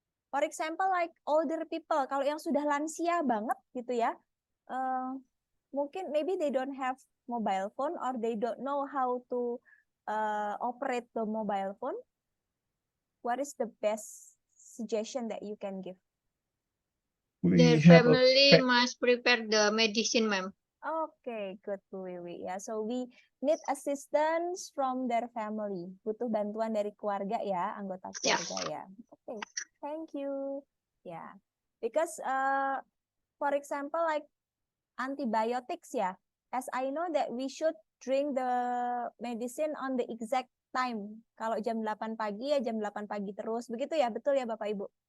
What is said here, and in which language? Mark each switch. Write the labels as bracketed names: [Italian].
[English] For example, like older people, [Indonesian] kalau yang sudah lansia banget gitu ya, mungkin [English] maybe they don't have mobile phone or they don't know how to operate the mobile phone. What is the best suggestion that you can give? Their family must prepare the medicine, ma'am. Okay, good Bu Wiwi. Ya, so we need assistance from their family. [Indonesian] Butuh bantuan dari keluarga ya, anggota keluarga ya. [English] Okay, thank you. Yeah, because for example like antibiotics ya, as I know that we should drink the medicine on the exact time. [Indonesian] Kalau jam 8 pagi ya jam 8 pagi terus. Begitu ya, betul ya Bapak Ibu?